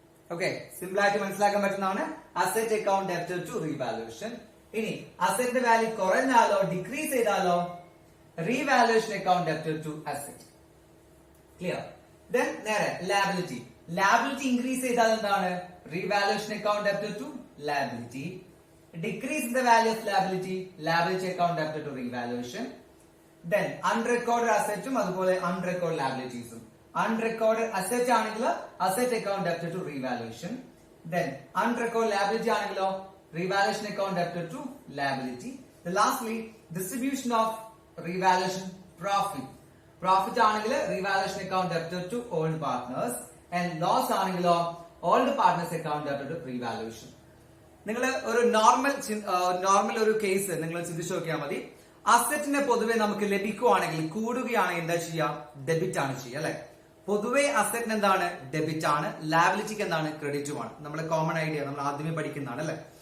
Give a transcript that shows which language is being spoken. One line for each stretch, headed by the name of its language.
Malayalam: Okay, simple ആയിട്ട് മനസ്സിലാക്കാൻ പറ്റുന്നതാണ്.
English: Asset account debit to revaluation.
Malayalam: ഇനി അസറ്റിന്റെ വാല്യൂ കുറഞ്ഞാലോ ഡിക്രീസ് ചെയ്താലോ?
English: Revaluation account debit to asset.
Malayalam: Clear? Then നേരെ ലാബിലിറ്റി. ലാബിലിറ്റി ഇൻക്രീസ് ചെയ്താൽ എന്താണ്?
English: Revaluation account debit to liability. decrease in the value of liability, liability account debtor to revaluation. Then unrecorded assets
Malayalam: അതുപോലെ
English: unrecorded liabilities. Unrecorded asset
Malayalam: ആണെങ്കിൽ
English: asset account debtor to revaluation. Then unrecorded liability
Malayalam: ആണെങ്കിലോ
English: revaluation account debtor to liability. Then lastly, distribution of revaluation profit. Profit
Malayalam: ആണെങ്കിൽ
English: revaluation account debtor to old partners and loss
Malayalam: ആണെങ്കിലോ
English: old partners account debtor to revaluation.
Malayalam: നിങ്ങൾ ഒരു normal ഒരു case നിങ്ങൾ ചിന്തിച്ചു നോക്കിയാൽ മതി. അസറ്റിനെ പൊതുവെ നമുക്ക് ലഭിക്കുവാണെങ്കിൽ കൂടുകയാണെങ്കിൽ എന്താ ചെയ്യുക? ഡെബിറ്റ് ആണ് ചെയ്യുക അല്ലെ. പൊതുവെ അസറ്റിന് എന്താണ്? ഡെബിറ്റ് ആണ്. ലാബിലിറ്റിക്ക് എന്താണ്? ക്രെഡിറ്റുമാണ്. നമ്മുടെ കോമൺ ഐഡിയ നമ്മൾ ആദ്യമേ പഠിക്കുന്നതാണ് അല്ലെ.